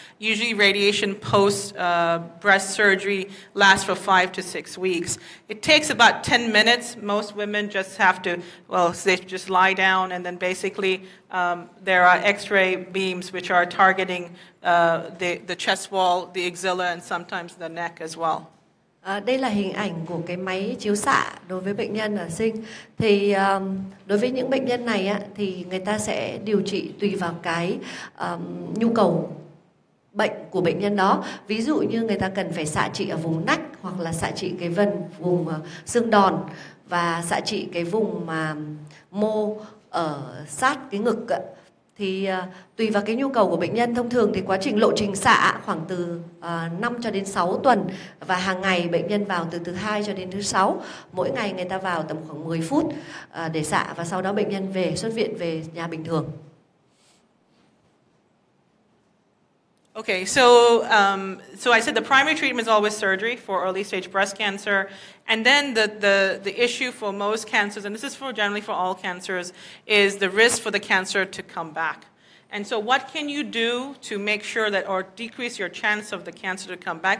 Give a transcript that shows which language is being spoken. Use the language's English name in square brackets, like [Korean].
[English] Usually radiation post breast surgery lasts for 5 to 6 weeks. It takes about 10 minutes. Most women just have to, they just lie down, and then basically there are X-ray beams which are targeting the chest wall, the axilla, and sometimes the neck as well. [Vietnamese] Đây là hình ảnh của cái máy chiếu xạ đối với bệnh nhân ở sinh. Thì đối với những bệnh nhân này thì người ta sẽ điều trị tùy vào cái nhu cầu bệnh của bệnh nhân đó. Ví dụ như người ta cần phải xạ trị ở vùng nách, hoặc là xạ trị cái vùng xương đòn, và xạ trị cái vùng mà mô ở sát cái ngực thì tùy vào cái nhu cầu của bệnh nhân. Thông thường thì quá trình lộ trình xạ khoảng từ 5 cho đến 6 tuần, và hàng ngày bệnh nhân vào từ thứ 2 cho đến thứ 6. Mỗi ngày người ta vào tầm khoảng 10 phút để xạ, và sau đó bệnh nhân xuất viện về nhà bình thường. [English] Okay, so I said the primary treatment is always surgery for early stage breast cancer, and then the issue for most cancers, and this is generally for all cancers, is the risk for the cancer to come back. And so what can you do to make sure that, or decrease your chance of the cancer to come back?